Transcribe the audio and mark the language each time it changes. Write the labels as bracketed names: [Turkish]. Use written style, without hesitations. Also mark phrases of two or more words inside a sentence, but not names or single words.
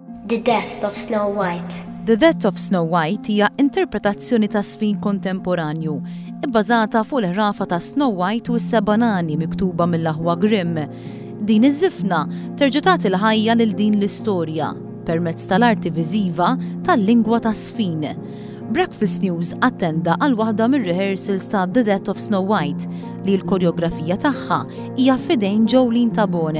[Maltese] The Death of Snow White. The Death of Snow White hija interpretazzjoni ta' sfin kontemporanju ibbażata fuq il-ħrafa ta' Snow White u s-7 nani miktuba mill-aħwa Grimm. Din iż-żifna terġa' tagħti l-ħajja lil din l-istorja permezz tal-arti viżiva tal-lingwa ta' sfin. Breakfast News attenda għal waħda mir-rehearsals ta' The Death of Snow White li l-koreografija tagħha hija f'idejn Jolene Tabone.